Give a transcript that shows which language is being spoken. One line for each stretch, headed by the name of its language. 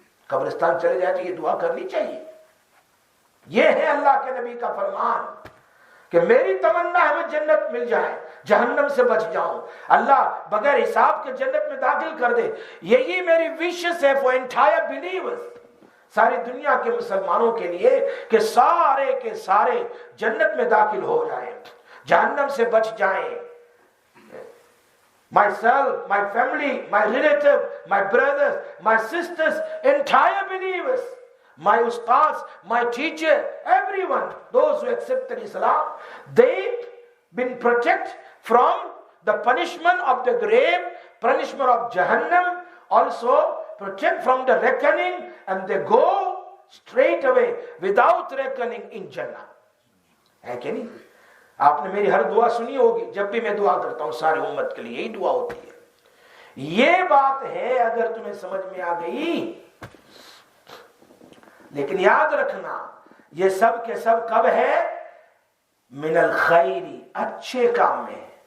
Urdu: قبرستان چلے جائے تو یہ دعا کرنی چاہیے. یہ ہے اللہ کے نبی کا فرمان کہ میری تمنا ہے میں جنت مل جائے، جہنم سے بچ جاؤں، اللہ بغیر حساب کے جنت میں داخل کر دے. یہی میری وشز ہے
English: for entire believers,
Urdu: ساری دنیا کے مسلمانوں کے لیے کہ سارے کے سارے جنت میں داخل ہو جائیں، جہنم سے بچ جائیں.
English: myself, my family, my relative, my brothers, my sisters, entire believers, my ustads, my teacher, everyone, those who accepted Islam, they been protected from the punishment of the grave, punishment of Jahannam, also protect from the reckoning, and they go straight away without reckoning in Jannah.
Urdu: ہے کہ نہیں؟ آپ نے میری ہر دعا سنی ہوگی، جب بھی میں دعا کرتا ہوں سارے امت کے لیے یہی دعا ہوتی ہے. یہ بات ہے اگر تمہیں سمجھ میں آ گئی. لیکن یاد رکھنا یہ سب کے سب کب ہے؟ من الخیری، اچھے کام میں.